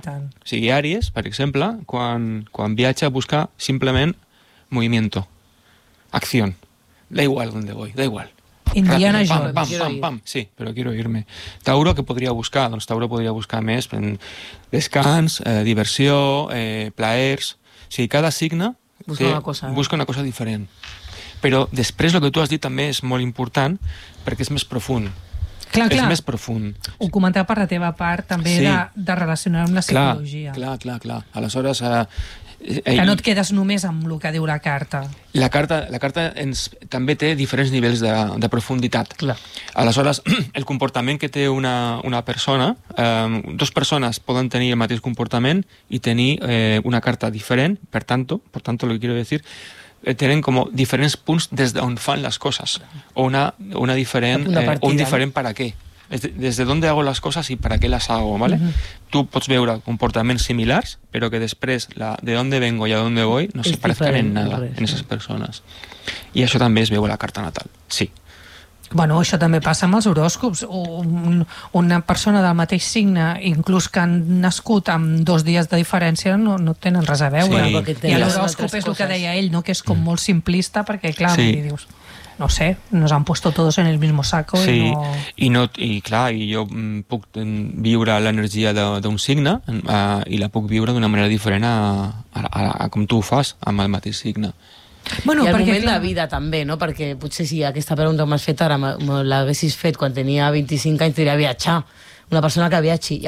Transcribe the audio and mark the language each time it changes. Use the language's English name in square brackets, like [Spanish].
[Catalan] O sigui, Àries, per exemple, quan viatja busca simplement movimiento, acció. [Spanish] Da igual donde voy, da igual. Indiana Jones. Pam, sí, pero quiero irme. Tauro, ¿qué podría buscar? [Catalan] Doncs Tauro podría buscar més descans, diversió, plaers... O sigui, cada signe busca una cosa diferent. Però després el que tu has dit també és molt important perquè és més profund. Clar. És més profund. Ho comentava per la teva part també, sí. de relacionar amb la psicologia. Clar. Aleshores... que no et quedes només amb el que diu la carta. La carta ens també té diferents nivells de profunditat. Clar. Aleshores, el comportament que té una persona, dos persones poden tenir el mateix comportament i tenir una carta diferent, per tanto, [Spanish] lo que quiero decir, [Catalan] tenen com diferents punts des d'on fan les coses. O una diferent, un diferent per a què. [Spanish] Des de dónde hago las cosas y para qué las hago, ¿vale? Uh-huh. Tú puedes ver comportamientos similares, pero que después de dónde vengo y a dónde voy no se parezcan en nada en esas personas. Y eso también es veo la carta natal, sí. [Catalan] Bueno, això també passa amb els horòscops. Una persona del mateix signe, inclús que han nascut amb dos dies de diferència, no tenen res a veure. Sí. I l'horòscop és el que deia ell, no? Que és com molt simplista, perquè clar, sí. Dius... [Spanish] no sé, nos han puesto todos en el mismo saco. [Catalan] Sí, i jo puc viure l'energia d'un signe i la puc viure d'una manera diferent a com tu ho fas amb el mateix signe. Bueno, perquè la vida també, no? Perquè potser si aquesta pregunta m'has fet ara, l'haguessis fet quan tenia 25 anys, t'hauria viatjar. Una persona que viatgi.